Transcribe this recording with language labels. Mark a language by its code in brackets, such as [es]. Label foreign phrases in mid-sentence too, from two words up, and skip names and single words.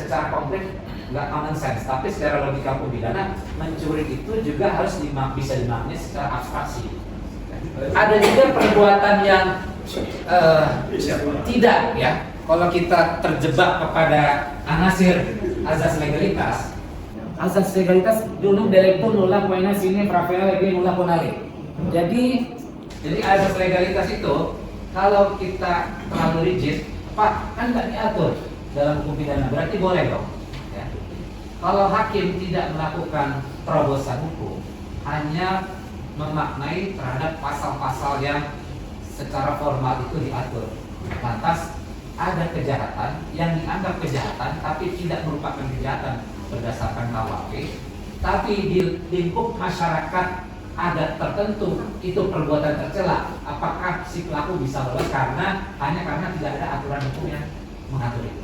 [id] Secara konkret nggak [en] common sense, [id] tapi secara logika hukum pidana mencuri itu juga harus bisa dimaknai secara abstraksi. Ada juga perbuatan yang tidak ya. [la] Kalau kita terjebak kepada anasir azas legalitas, dulu delictum nulla poena sine pravera lege nulla ponale. [id] Jadi azas legalitas itu kalau kita terlalu rigid, Pak, kan nggak diatur dalam hukum pidana, berarti boleh dong. Ya. Kalau hakim tidak melakukan terobosan hukum, hanya memaknai terhadap pasal-pasal yang secara formal itu diatur, lantas ada kejahatan yang dianggap kejahatan tapi tidak merupakan kejahatan berdasarkan KUHP, tapi di lingkup masyarakat adat tertentu itu perbuatan tercela, apakah si pelaku bisa lolos hanya karena tidak ada aturan hukum yang mengatur itu?